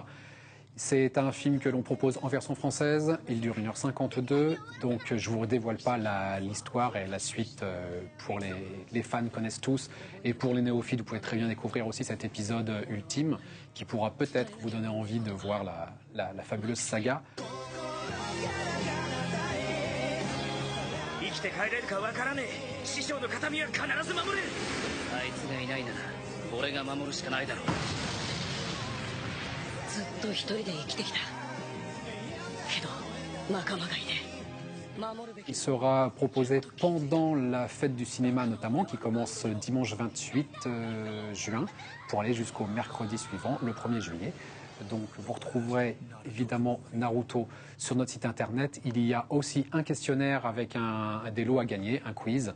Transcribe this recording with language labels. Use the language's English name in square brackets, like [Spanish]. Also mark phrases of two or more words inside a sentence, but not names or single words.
[French] C'est un film que l'on propose en version française, il dure 1h52, donc je ne vous dévoile pas l'histoire et la suite pour les fans connaissent tous. Et pour les néophytes, vous pouvez très bien découvrir aussi cet épisode ultime qui pourra peut-être vous donner envie de voir la fabuleuse saga. [Japanese] 生きて帰れるかわからねえ師匠の形見は必ず守れるあいつがいないなら俺が守るしかないだろうずっと一人で生きてきたけど仲間がいね [French] Il sera proposé pendant la fête du cinéma notamment, qui commence dimanche 28 juin, pour aller jusqu'au mercredi suivant, le 1er juillet. Donc vous retrouverez évidemment Naruto sur notre site internet. Il y a aussi un questionnaire avec des lots à gagner, un quiz.